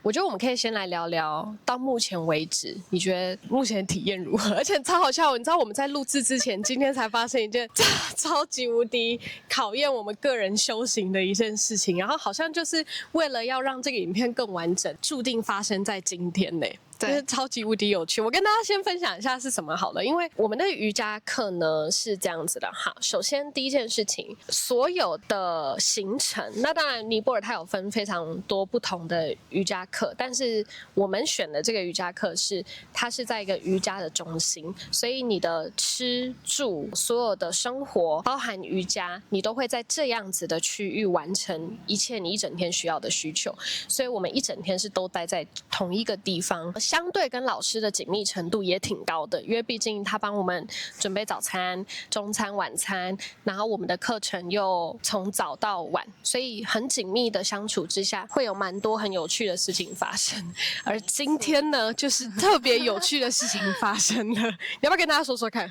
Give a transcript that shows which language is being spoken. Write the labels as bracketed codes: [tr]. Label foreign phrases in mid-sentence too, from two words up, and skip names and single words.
[zh] 我覺得我們可以先來聊聊到目前為止，你覺得目前的體驗如何？而且超好笑，你知道我們在錄製之前，今天才發生一件超級無敵考驗我們個人修行的一件事情，然後好像就是為了要讓這個影片更完整，注定發生在今天呢。对，超級無敵有趣。我跟大家先分享一下是什麼好了，因為我們的瑜伽課呢是這樣子的哈。首先第一件事情，所有的行程，那當然尼泊爾它有分非常多不同的瑜伽課，但是我們選的這個瑜伽課是它是在一個瑜伽的中心，所以你的吃住所有的生活，包含瑜伽，你都會在這樣子的區域完成一切你一整天需要的需求。所以我們一整天是都待在同一個地方。相對跟老師的緊密程度也挺高的，因為畢竟他幫我們準備早餐、中餐、晚餐，然後我們的課程又從早到晚，所以很緊密的相處之下，會有蠻多很有趣的事情發生。而今天呢，就是特別有趣的事情發生了，你要不要跟大家說說看？